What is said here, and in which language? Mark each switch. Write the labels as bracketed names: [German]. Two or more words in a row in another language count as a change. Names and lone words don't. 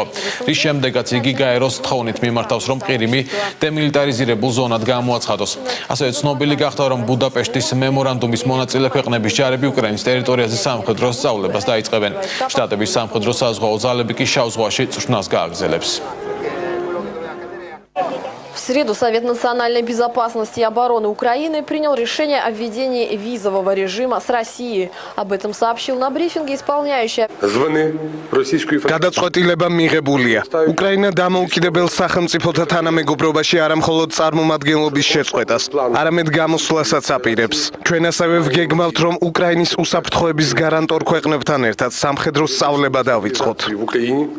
[Georgian] რის შემდეგაც იგი გაეროს თხოვნით მიმართავს, რომ ყირიმი დემილიტარიზირებულ ზონად გამოაცხადოს. ასევე ცნობილი გახდა, რომ ბუდაპეშტის მემორანდუმის მონაწილე ქვეყნების ჯარები უკრაინის ტერიტორიაზე სამხედრო სწავლებას დაიწყებენ. შტატების სამხედრო საზღვაო ძალები კი შავ ზღვაში წვრთნას გააგრძელებს. [Russian] В среду Совет национальной безопасности и обороны Украины принял решение о введении визового режима с Россией. Об этом сообщил на брифинге исполняющий. [Georgian] გადაწყვეტილება მიღებულია. უკრაინა დამოუკიდებელ სახელმწიფოთა თანამეგობრობაში არა მხოლოდ წარმომადგენლობის შეწყვეტას, არამედ გამოსვლასაც აპირებს. ჩვენ ასევე ვგეგმავთ, რომ უკრაინის უსაფრთხოების გარანტორ ქვეყნებთან ერთად სამხედრო სწავლება დავიწყოთ.